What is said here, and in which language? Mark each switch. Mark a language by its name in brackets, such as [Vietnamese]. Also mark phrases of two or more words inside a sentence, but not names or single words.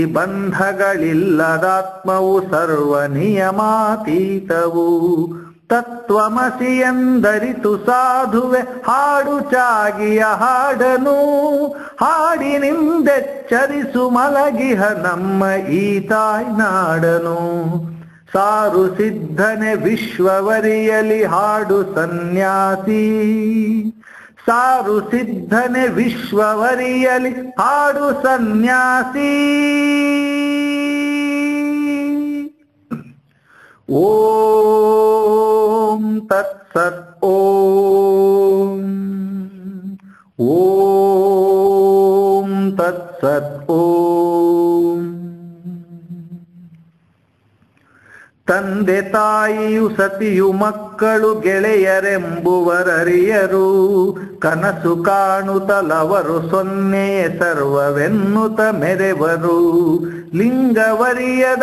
[Kannada] ಬಂಧಗಳಿಲ್ಲದಾತ್ಮವು ಸರ್ವ ನಿಯಮಾತೀತವು ತತ್ವಮಸಿ ಎಂದರಿತು ಸಾಧುವೆ ಹಾಡು ಚಾಗಿಯ ಹಾಡನು ಹಾಡಿನಿಂದೆಚ್ಚರಿಸು ಮಲಗಿಹ ನಮ್ಮ ಈ ತಾಯ್ನಾಡನು ಸಾರು ಸಿದ್ಧನೆ ವಿಶ್ವವರಿಯಲಿ ಹಾಡು ಸನ್ಯಾಸಿ ಸಾರು ಸಿದ್ಧನೆ ವಿಶ್ವವರಿಯಲಿ ಹಾಡು ಸನ್ಯಾಸಿ [Sanskrit] ಓಂ ತತ್ಸತ್ ಓಂ ಓಂ ತತ್ಸತ್ ಓಂ [Kannada] ತಂದೆ ತಾಯಿಯು ಸತಿಯು ಮಕ್ಕಳು ಗೆಳೆಯರೆಂಬುವರರಿಯರು ಕನಸು ಕಾಣುತ್ತಲವರು ಸೊನ್ನೆಯೇ ಸರ್ವವೆನ್ನುತ್ತ ಮೆರೆವರು ಲಿಂಗವರಿಯದ